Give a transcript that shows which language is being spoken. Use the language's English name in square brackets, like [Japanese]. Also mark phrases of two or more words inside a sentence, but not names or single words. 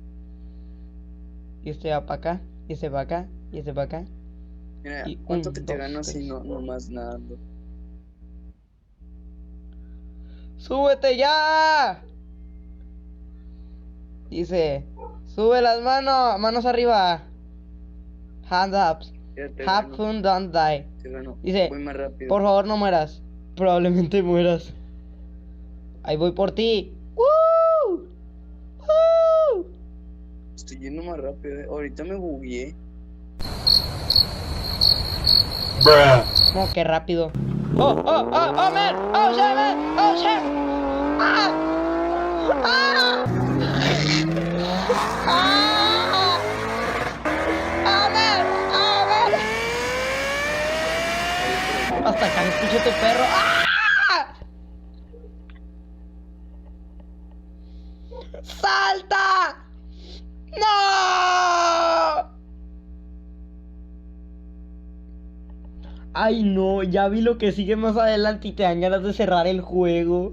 [Spanish] Y este va para acá, y este para acá, y este para acá. Mira, Y ¿cuánto un, que te dos, gano si tres. no más nadando? ¡Súbete ya! Dice, sube las manos arriba. [English] Hands up. [Spanish] Ya te [English] Have [Spanish] gano, [English] fun, don't die. [Spanish] te gano. Dice, Voy más rápido. por favor no mueras. Probablemente mueras. Ahí voy por ti. ¡Woo! ¡Woo! Estoy yendo más rápido. Ahorita me bugueé. No, qué rápido. [English] Oh, man. Oh, shit, man. Oh, shit. Ah. Ah. Ah. Ah, man. Ah, man. [Spanish] Hasta acá escucho tu perro. ¡Ah! ¡Salta! ¡No! Ay, no, ya vi lo que sigue más adelante y te dan ganas de cerrar el juego.